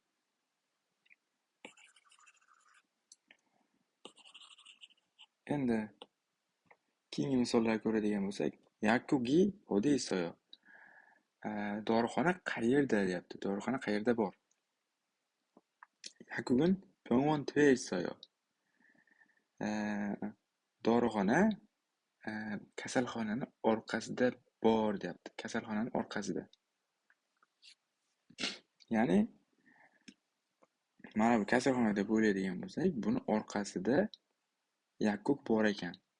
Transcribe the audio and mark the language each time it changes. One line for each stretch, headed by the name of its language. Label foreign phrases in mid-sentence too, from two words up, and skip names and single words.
Uzbek: Endi keyingi misollarga ko'radigan bo'lsak,
Korean: 약국이 어디 있어요.
Uzbek: Dorixona qayerda deyapti. Dorixona qayerda bor?
Korean: 약국은 병원 뒤에 있어요.
Uzbek: Dorixona kasalxonani orqasida bor deyapti. Kasalxonani orqasida. Ya'ni mana bu kasalxona deb o'ylaydigan bo'lsak, buni orqasida yakuk bor ekan.